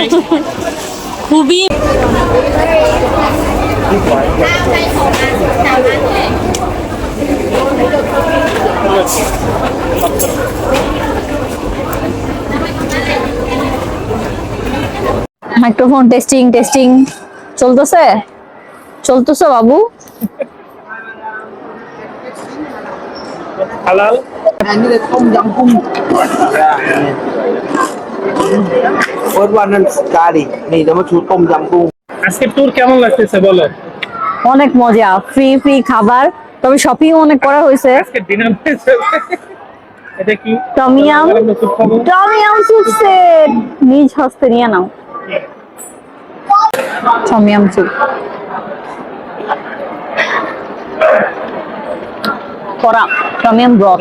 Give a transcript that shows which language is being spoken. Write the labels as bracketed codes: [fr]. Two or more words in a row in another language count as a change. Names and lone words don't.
[bn] খুবই [en] microphone testing testing [bn] চলতেছে চলতেছে বাবু। হালাল [en] First one is curry. [vi] Này nó chú tôm yum cung. [bn] আজকে ট্যুর কেমন লাগতেছে বলো? অনেক মজা, [en] free free [bn] খাবার, তবে শপিং অনেক করা হয়েছে। আজকে ডিনার এটা কি? টমিয়াম টমিয়াম [en] soup set [bn] নিজ হস্তে নিয়ে নাও। টমিয়াম স্যুপ করা, টমিয়াম ব্রথ